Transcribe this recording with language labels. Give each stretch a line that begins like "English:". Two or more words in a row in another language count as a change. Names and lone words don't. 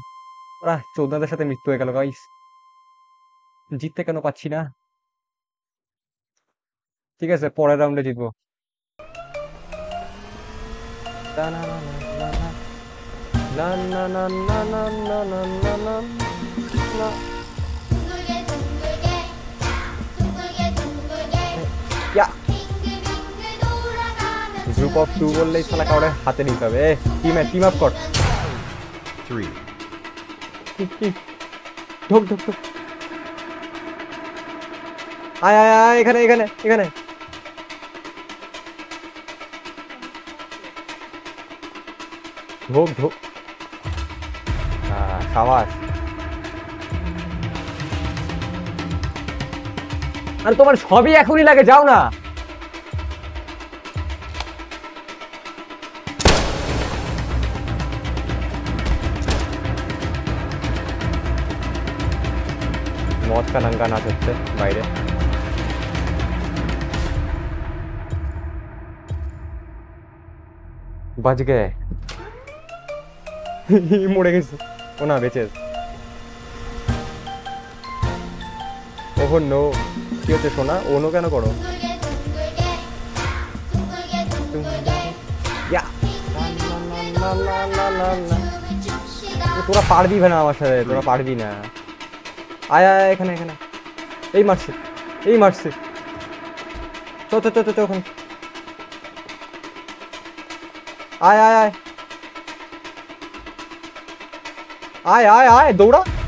Bangla: ওরা চোদনাদের সাথে মৃত্যু হয়ে গেল গাইস। জিততে কেন পাচ্ছি না? ঠিক আছে, পরের রাউন্ডে জিতবো। না না না না না না না না না না না না না না।
Korean: 둥글게 둥글게 둥글게 둥글게 ইয়া 빙글빙글 돌아가며
English: group of two
Bangla: বললেই শালা কাউরে হাতে নিতে হবে।
English: team up
Bangla: কর। Three. ঢোক ঢোক ঢোক। আয় আয় আয় এখানে এখানে এখানে। ঢোক ঢোক। সাবাস। আর তোমার সবই এখনই লাগে, যাও না।
Hindi: मौत का नंगा नाच
Bangla: হচ্ছে বাইরে। বাজ গে মরে গেছে। ও না বেঁচে আছে।
English: oh no,
Bangla: কি হচ্ছে সোনা? ওনো কেন করো?
Korean: 둥글게 둥글게 둥글게 둥글게 ইয়া লা লা লা লা লা। 춤을 춥시다
Bangla: তোরা পারবি না আমার সাথে, তোরা পারবি না। আয় আয় আয়, এখানে এখানে। এই মারছে, এই মারছে। চ চ চ চ চ ওখানে। আয় আয় আয় আয় আয় আয় দৌড়া।